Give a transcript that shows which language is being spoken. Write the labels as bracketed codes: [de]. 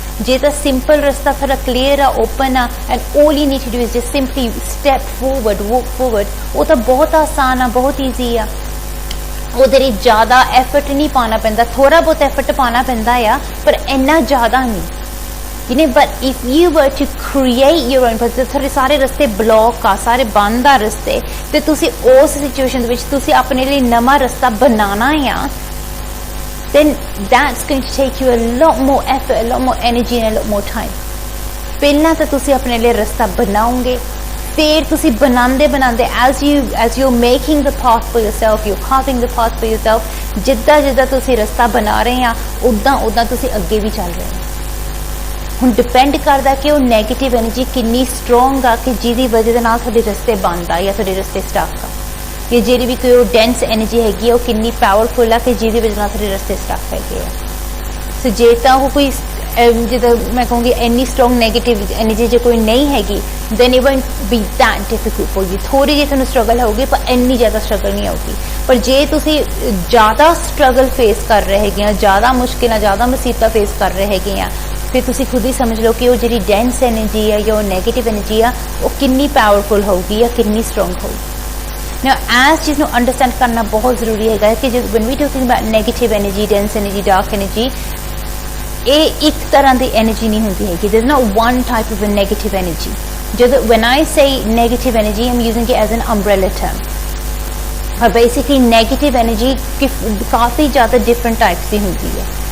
[pa] ਜੇ ਤਾਂ ਸਿੰਪਲ ਰਸਤਾ ਤੁਹਾਡਾ ਕਲੀਅਰ ਆ, ਓਪਨ ਆ, and [en] all you need to do is just simply step forward, walk forward, [pa] ਉਹ ਤਾਂ ਬਹੁਤ ਆਸਾਨ ਆ, ਬਹੁਤ ਈਜ਼ੀ ਆ। ਉਹਦੇ ਲਈ ਜ਼ਿਆਦਾ ਐਫਰਟ ਨਹੀਂ ਪਾਉਣਾ ਪੈਂਦਾ, ਥੋੜਾ ਬਹੁਤ ਐਫਰਟ ਪਾਉਣਾ ਪੈਂਦਾ ਆ, ਪਰ ਇੰਨਾ ਜ਼ਿਆਦਾ ਨਹੀਂ। [en] You know, but if you were to create your own path, [pa] ਤੁਹਾਡੇ ਸਾਰੇ ਰਸਤੇ ਬਲੌਕ ਆ, ਸਾਰੇ ਬੰਦ ਆ ਰਸਤੇ, ਤੇ ਤੁਸੀਂ ਉਸ ਸਿਚੁਏਸ਼ਨ ਦੇ ਵਿੱਚ ਤੁਸੀਂ ਆਪਣੇ ਲਈ ਨਵਾਂ ਰਸਤਾ ਬਣਾਉਣਾ ਆ, [en] then that's going to take you a lot more effort, a lot more energy and a lot more time. [pa] ਪਹਿਲਾਂ ਤਾਂ ਤੁਸੀਂ ਆਪਣੇ ਲਈ ਰਸਤਾ ਬਣਾਓਗੇ, ਫਿਰ ਤੁਸੀਂ ਬਣਾਉਂਦੇ [en] as you're making the path for yourself, [pa] you're carving the path for yourself, ਜਿੱਦਾਂ ਤੁਸੀਂ ਰਸਤਾ ਬਣਾ ਰਹੇ ਆ, ਉਦਾਂ ਤੁਸੀਂ ਅੱਗੇ ਵੀ ਚੱਲ ਰਹੇ ਹੋ। ਹੁਣ ਡਿਪੈਂਡ ਕਰਦਾ ਕਿ ਉਹ ਨੈਗੇਟਿਵ ਐਨਰਜੀ ਕਿੰਨੀ ਸਟਰੋਂਗ ਆ, ਕਿ ਜਿਹਦੀ ਵਜ੍ਹਾ ਦੇ ਨਾਲ ਤੁਹਾਡੇ ਰਸਤੇ ਬੰਦ ਆ ਜਾਂ ਤੁਹਾਡੇ ਰਸਤੇ ਸਟਕ ਆ, ਕਿ ਜਿਹੜੀ ਵੀ ਕੋਈ ਉਹ ਡੈਂਸ ਐਨਰਜੀ ਹੈਗੀ ਆ ਉਹ ਕਿੰਨੀ ਪਾਵਰਫੁਲ ਆ ਕਿ ਜਿਹਦੀ ਵਜ੍ਹਾ ਨਾਲ ਤੁਹਾਡੇ ਰਸਤੇ ਸਟਕ ਹੈਗੇ ਆ। ਸੋ ਜੇ ਤਾਂ ਉਹ ਕੋਈ ਜਿੱਦਾਂ ਮੈਂ ਕਹੂੰਗੀ ਇੰਨੀ ਸਟਰੋਂਗ ਨੈਗੇਟਿਵ ਐਨਰਜੀ ਜੇ ਕੋਈ ਨਹੀਂ ਹੈਗੀ, [en] Then it won't be that difficult for you. [pa] ਥੋੜੀ ਜਿਹੀ ਤੁਹਾਨੂੰ ਸਟਰਗਲ ਹੋਊਗੀ, ਪਰ ਇੰਨੀ ਜ਼ਿਆਦਾ ਸਟਰਗਲ ਨਹੀਂ ਆਊਗੀ। ਪਰ ਜੇ ਤੁਸੀਂ ਜ਼ਿਆਦਾ ਸਟਰਗਲ ਫੇਸ ਕਰ ਰਹੇ ਹੈਗੇ ਆ, ਜ਼ਿਆਦਾ ਮੁਸ਼ਕਿਲਾਂ, ਜ਼ਿਆਦਾ ਮੁਸੀਬਤਾਂ ਫੇਸ ਕਰ ਰਹੇ ਹੈਗੇ ਆ, ਫਿਰ ਤੁਸੀਂ ਖੁਦ ਹੀ ਸਮਝ ਲਓ ਕਿ ਉਹ ਜਿਹੜੀ ਡੈਂਸ ਐਨਰਜੀ ਆ ਜਾਂ ਉਹ ਨੈਗੇਟਿਵ ਐਨਰਜੀ ਆ, ਉਹ ਕਿੰਨੀ ਪਾਵਰਫੁਲ ਹੋਊਗੀ ਜਾਂ ਕਿੰਨੀ ਸਟਰੋਂਗ ਹੋਊਗੀ। [en] Now, as [pa] ਚੀਜ਼ ਨੂੰ ਅੰਡਰਸਟੈਂਡ ਕਰਨਾ ਬਹੁਤ ਜ਼ਰੂਰੀ ਹੈਗਾ ਕਿ [en] when we talking about negative energy, dense energy, dark energy, [pa] ਇਹ ਇੱਕ ਤਰ੍ਹਾਂ ਦੀ ਐਨਰਜੀ ਨਹੀਂ ਹੁੰਦੀ ਹੈਗੀ। [en] There's not one type of a negative energy. [pa] ਜਦੋਂ [en] when I say negative energy, I'm using it as an umbrella term. But basically, negative energy [pa] ਕਾਫੀ ਜ਼ਿਆਦਾ [en] different types [pa] ਦੀ ਹੁੰਦੀ ਹੈ।